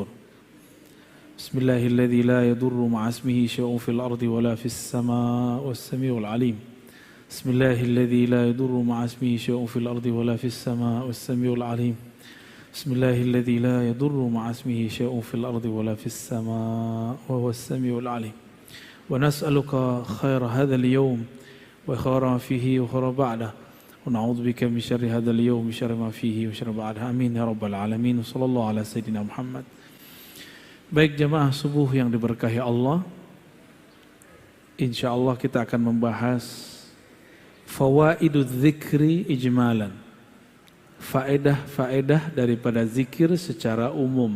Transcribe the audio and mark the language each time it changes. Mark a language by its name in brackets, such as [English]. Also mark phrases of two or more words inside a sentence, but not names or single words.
[Arabic] بسم الله الذي لا يضر مع اسمه شيء في الأرض ولا في السماء والسميع العليم. بسم الله الذي لا يضر مع اسمه شيء في الأرض ولا في السماء والسميع العليم. بسم الله الذي لا يضر مع اسمه شيء في الأرض ولا في السماء وهو السميع العليم. ونسألك خير هذا اليوم وخير ما فيه وخير بعده. ونعوذ بك من شر هذا اليوم وشر ما فيه وشر بعده. آمين يا رب العالمين. صلى الله على سيدنا محمد. [Indonesian] Baik jemaah subuh yang diberkahi Allah, [Arabic] إن شاء الله [Indonesian] kita akan membahas [Arabic] فوائد الذكر إجمالا, [Indonesian] faedah-faedah daripada zikir secara umum.